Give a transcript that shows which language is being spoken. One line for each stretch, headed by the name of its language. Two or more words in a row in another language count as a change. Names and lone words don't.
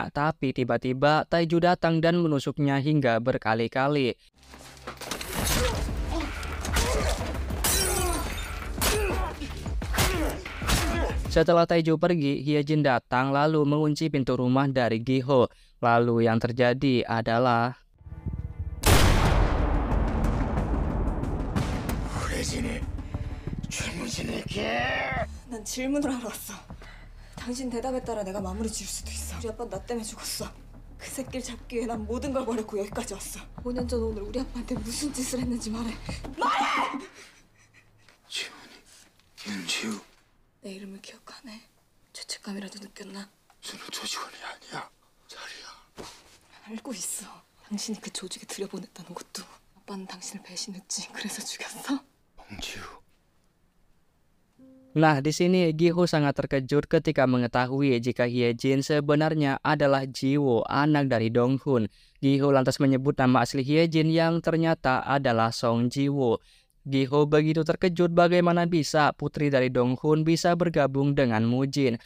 Indonesian: Tapi tiba-tiba Taiju datang dan menusuknya hingga berkali-kali. Setelah Taiju pergi, Hyejin datang lalu mengunci pintu rumah dari Gi-ho. Lalu yang terjadi adalah...
Korean: 난 질문을 하러 왔어. 당신 대답에 따라 내가 마무리 지을 수도 있어. 우리 아빠는 나 때문에 죽었어. 그 새끼를 잡기 위해 난 모든 걸 버렸고 여기까지 왔어. 5년 전 오늘 우리 아빠한테 무슨 짓을 했는지 말해. 말해! 지훈이, 윤지우. 내 이름을 기억하네. 죄책감이라도 느꼈나? 저는 조직원이 아니야. 자리야. 알고 있어. 당신이 그 조직에 들여보냈다는 것도. 아빠는 당신을 배신했지. 그래서 죽였어? 홍지우.
Indonesian: Nah, di sini Gi-ho sangat terkejut ketika mengetahui jika Hyejin sebenarnya adalah Jiwo, anak dari Dong-hun. Gi-ho lantas menyebut nama asli Hyejin yang ternyata adalah Song Jiwo. Gi-ho begitu terkejut bagaimana bisa putri dari Dong-hun bisa bergabung dengan Mujin.